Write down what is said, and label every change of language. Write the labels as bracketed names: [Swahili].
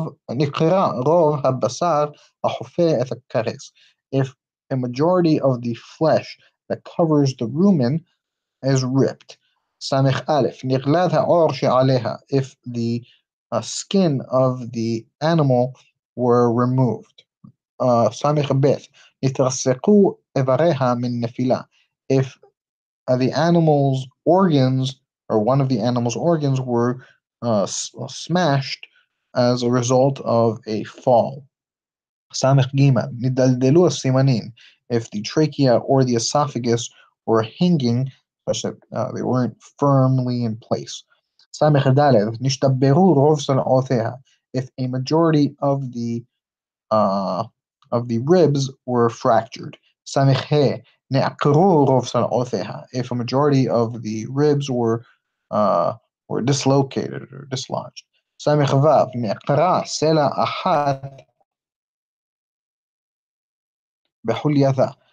[Hebrew] נקרע רוב הבשר החופה את הכרס. [English] If a majority of the flesh that covers the rumen is ripped. Samich Aleph. [Hebrew] נגלד העור שעליה. [English] If the skin of the animal were removed. Samich Bet. [Hebrew] נתרסקו איבריה מן נפילה. [English] If the animal's organs, or one of the animal's organs, were smashed as a result of a fall. Samich Gima, [Hebrew] nidaldelu simanin. [English] If the trachea or the esophagus were hanging such that they weren't firmly in place. [Hebrew] ס"ד, נשתברו רוב צלעותיה. [English] If a majority uh, of the ribs were fractured. [Hebrew] ס"ה, נעקרו רוב צלעותיה. [English] If a majority of the ribs were dislocated or dislodged. [Hebrew] ס"ו, נעקרה סלע אחת בחולייתה.